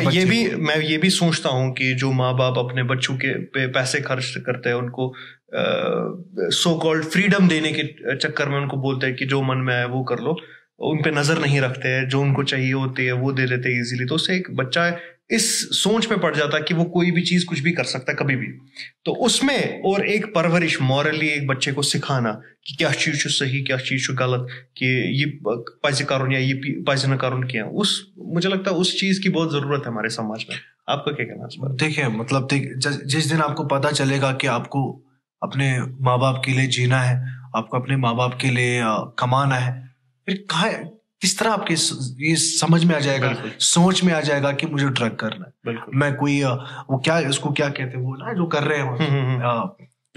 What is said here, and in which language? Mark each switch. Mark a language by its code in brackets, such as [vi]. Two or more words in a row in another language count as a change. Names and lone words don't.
[hi] मैं ये भी सोचता हूँ कि जो माँ बाप अपने बच्चों के पे पैसे खर्च करते हैं, उनको [en] so called freedom [hi] देने के चक्कर में उनको बोलते हैं कि जो मन में आए वो कर लो, उन पे नजर नहीं रखते हैं, जो उनको चाहिए होती है वो दे देते हैं इजीली, तो उससे एक बच्चा इस सोच पे पड़ जाता है कि वो कोई भी चीज कुछ भी कर सकता है कभी भी। तो उसमें और एक परवरिश मॉरली एक बच्चे को सिखाना कि क्या चीज सही क्या चीज गलत, कि [ks] ये पज करुन या ये पज न करुन किया, [hi] उस मुझे लगता है उस चीज की बहुत जरूरत है हमारे समाज में। आपका क्या कहना है? देखिए मतलब जिस दिन आपको पता चलेगा कि आपको अपने माँ बाप के लिए जीना है, आपको अपने माँ बाप के लिए कमाना है, फिर किस तरह आपके ये समझ में आ जाएगा, सोच में आ जाएगा कि मुझे ड्रग करना है, मैं कोई वो क्या उसको क्या कहते हैं वो ना जो कर रहे हैं